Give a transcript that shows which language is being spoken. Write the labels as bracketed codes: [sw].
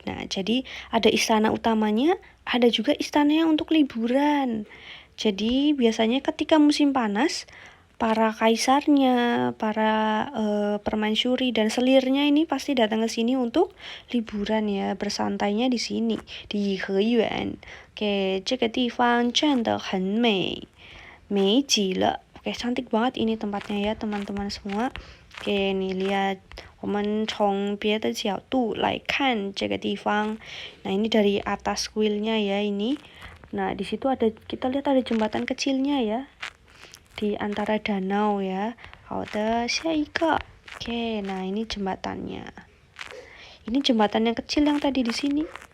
[id] Nah, jadi ada istana utamanya, ada juga istananya untuk liburan. Jadi biasanya ketika musim panas, para kaisarnya, para permaisuri dan selirnya ini pasti datang ke sini untuk liburan ya, bersantainya di sini di Heyuan. [zh] Oke, 这个地方真的很美，美极了. [id] Oke, cantik banget ini tempatnya ya teman-teman semua. Oke, nih lihat, [zh] 我们从别的角度来看这个地方. [id] Nah, ini dari atas kuilnya ya ini. Nah, di situ ada, kita lihat ada jembatan kecilnya ya, di antara danau ya. [zh] 好的，下一个. [id] Oke, nah ini jembatannya. Ini jembatan yang kecil yang tadi di sini.